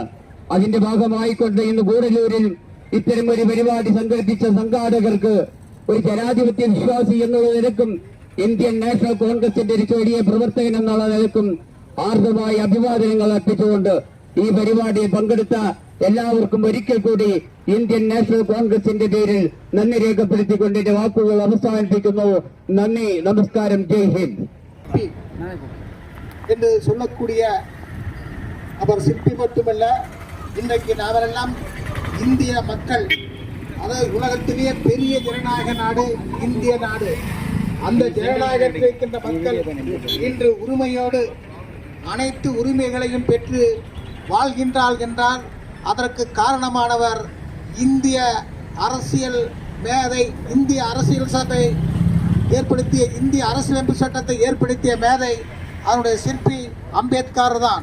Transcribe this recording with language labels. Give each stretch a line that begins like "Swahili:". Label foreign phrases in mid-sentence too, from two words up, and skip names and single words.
Malayalam: അതിന്റെ ഭാഗമായിക്കൊണ്ട് ഇന്ന് ഗൂഡല്ലൂരിൽ ഇത്തരം ഒരു പരിപാടി സംഘടിപ്പിച്ച സംഘാടകർക്ക് ഒരു ജനാധിപത്യ വിശ്വാസി എന്നുള്ള നിലക്കും ഇന്ത്യൻ നാഷണൽ കോൺഗ്രസിന്റെ ഒരു ചെറിയ പ്രവർത്തകൻ എന്നുള്ള നിലക്കും ആർദ്രമായ അഭിവാദനങ്ങൾ അർപ്പിച്ചുകൊണ്ട് ഈ പരിപാടിയിൽ പങ്കെടുത്ത എല്ലാവർക്കും ഒരിക്കൽ കൂടി ഇന്ത്യൻ നാഷണൽ കോൺഗ്രസിന്റെ പേരിൽ നന്ദി രേഖപ്പെടുത്തിക്കൊണ്ട് എന്റെ വാക്കുകൾ അവസാനിപ്പിക്കുന്നു. നന്ദി, നമസ്കാരം,
Hindi: जय हिंद.
Tamil: என்று சொல்லக்கூடிய அவர் சிற்பி மட்டுமல்ல, இன்றைக்கு நாமெல்லாம் இந்திய மக்கள் அதாவது உலகத்திலேயே பெரிய ஜனநாயக நாடு இந்திய நாடு. அந்த ஜனநாயகத்தில் இருக்கின்ற மக்கள் இன்று உரிமையோடு அனைத்து உரிமைகளையும் பெற்று வாழ்கின்றார்கள் என்றால் அதற்கு காரணமானவர் இந்திய அரசியல் மேதை, இந்திய அரசியல் சபை ஏற்படுத்திய, இந்திய அரசியலமைப்பு சட்டத்தை ஏற்படுத்திய மேதை, அவருடைய சிற்பி அம்பேத்கர் தான்.